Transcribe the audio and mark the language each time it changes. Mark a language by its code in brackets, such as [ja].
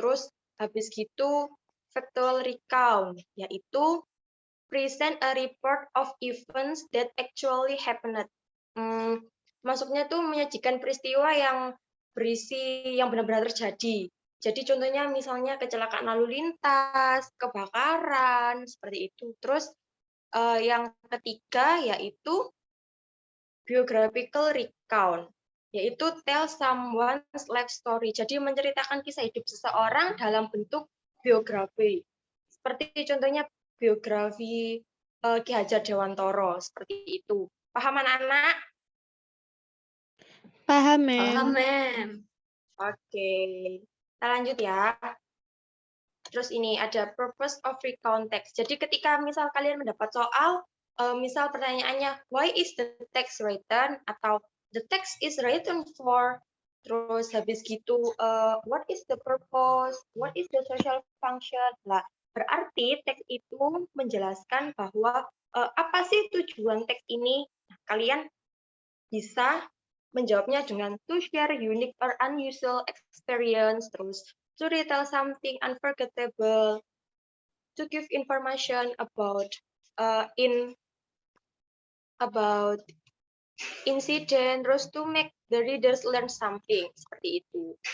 [id] Terus habis gitu [en] factual recount, [id] yaitu [en] present a report of events that actually happened. [id] Maksudnya tuh menyajikan peristiwa yang berisi yang benar-benar terjadi. Jadi contohnya misalnya kecelakaan lalu lintas, kebakaran, seperti itu. Terus yang ketiga yaitu [en] biographical recount, [id] yaitu [en] tell someone's life story. [id] Jadi menceritakan kisah hidup seseorang dalam bentuk biografi. Seperti contohnya biografi Ki Hajar Dewantoro, seperti itu. Paham anak-anak? Paham, Paham, [en] ma'am. ma'am. [id] Oke, kita lanjut ya. Terus ini ada [en] purpose of recount text. [id] Jadi ketika misal kalian mendapat soal, misal pertanyaannya, [en] why is the text written? [id] Atau [en] the text is written for, [id] terus habis gitu, [en] what is the purpose? What is the social function? [id] Nah, berarti teks itu menjelaskan bahwa apa sih tujuan teks ini? Nah, kalian bisa menjawabnya dengan [en] to share unique or unusual experience, [id] terus [en] to retell something unforgettable, to give information about about incident, terus to make the readers learn something, [id] seperti itu.